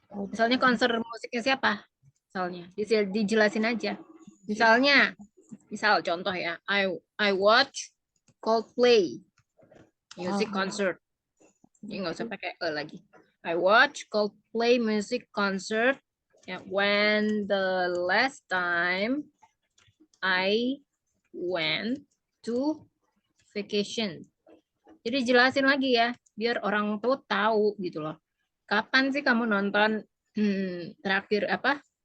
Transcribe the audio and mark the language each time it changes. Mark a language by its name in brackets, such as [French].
[Indonesian] Misalnya konser musiknya siapa? Misalnya dijelasin aja. di- Misalnya, misal contoh ya, [English] I watch Coldplay music ah, concert. [Indonesian] Ini nggak usah pakai lagi. [English] I watch Coldplay music concert. Yeah, when the last time I went to vacation. [Indonesian] Jadi jelasin lagi ya, biar orang tuh tahu gitu loh. Kapan sih kamu nonton terakhir apa?